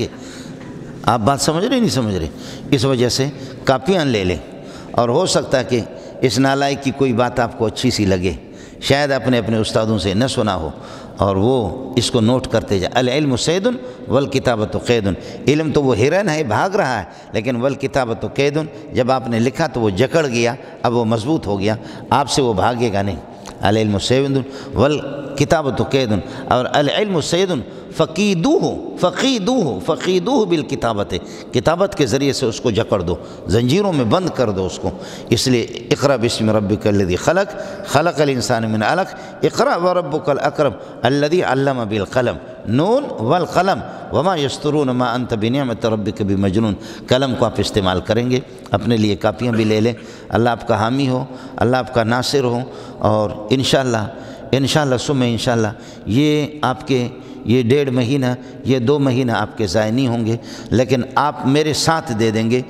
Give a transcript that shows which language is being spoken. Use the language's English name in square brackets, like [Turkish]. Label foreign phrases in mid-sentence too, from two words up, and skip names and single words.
[Urdu] آپ بات سمجھ رہے نہیں سمجھ رہے؟ اس وجہ سے کاپیاں لے لیں، اور ہو سکتا ہے کہ اس نالائق کی کوئی بات آپ کو اچھی سی لگے، شاید اپنے استادوں سے نہ سنا ہو، اور وہ اس کو نوٹ کرتے جائے۔ [Arabic] العلم صید والکتابۃ قید، [Urdu] علم تو وہ ہرن ہے بھاگ رہا ہے، لیکن [Arabic] والکتابۃ قید، [Urdu] جب آپ نے لکھا تو وہ جکڑ گیا، اب وہ مضبوط ہو گیا، آپ سے وہ بھاگے گا نہیں۔ [Arabic] العلم صید والکتابۃ قید، [Urdu] اور [Arabic] العلم صید فقیدوہ بالکتابت، [Urdu] کتابت کے ذریعے سے اس کو جکڑ دو، زنجیروں میں بند کر دو اس کو۔ اس لیے [Arabic] اقرأ باسم ربک الذی خلق، خلق الانسان من علق، اقرأ وربک الاکرم الذی علم بالقلم، نون والقلم وما یسطرون ما انت بنعمت ربک بمجنون۔ [Urdu] قلم کو آپ استعمال کریں گے، اپنے لیے کاپیاں بھی لے لیں۔ اللہ آپ کا حامی ہو، اللہ آپ کا ناصر ہو، اور [Arabic] انشاءاللہ ثم انشاءاللہ [Urdu] یہ آپ کے یہ 1.5 مہینہ، یہ 2 مہینہ آپ کے ضائع نہیں ہوں گے، لیکن آپ میرے ساتھ دے دیں گے۔